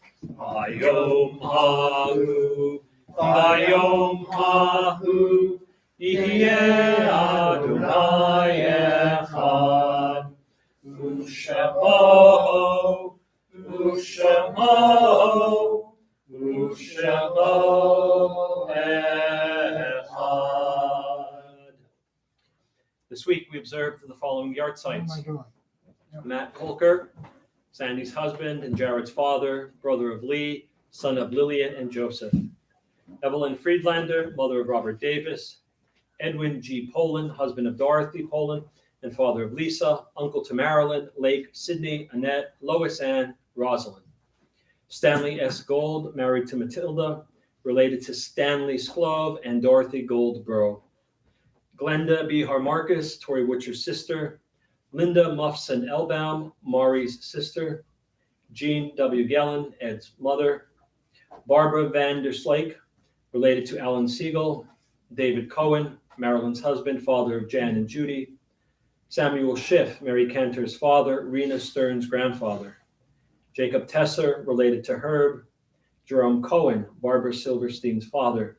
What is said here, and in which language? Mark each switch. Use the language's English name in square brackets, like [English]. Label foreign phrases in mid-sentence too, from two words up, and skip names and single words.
[Hebrew] ביום ההוא יהיה אדוני אחד, ושמו echad. [English] This week we observed the following yard What am sites. I doing? Matt Colker, Sandy's husband and Jared's father, brother of Lee, son of Lillian and Joseph. Evelyn Friedlander, mother of Robert Davis. Edwin G. Poland, husband of Dorothy Poland and father of Lisa, uncle to Marilyn, Lake, Sydney, Annette, Lois Ann, Rosalind. Stanley S. Gold, married to Matilda, related to Stanley Sklove and Dorothy Goldborough. Glenda B. Harmarcus, Tori Witcher's sister. Linda Muffson Elbaum, Maury's sister. Jean W. Gellin, Ed's mother. Barbara Van der Slake, related to Alan Siegel. David Cohen, Marilyn's husband, father of Jan and Judy. Samuel Schiff, Mary Cantor's father, Rena Stern's grandfather. Jacob Tesser, related to Herb. Jerome Cohen, Barbara Silverstein's father.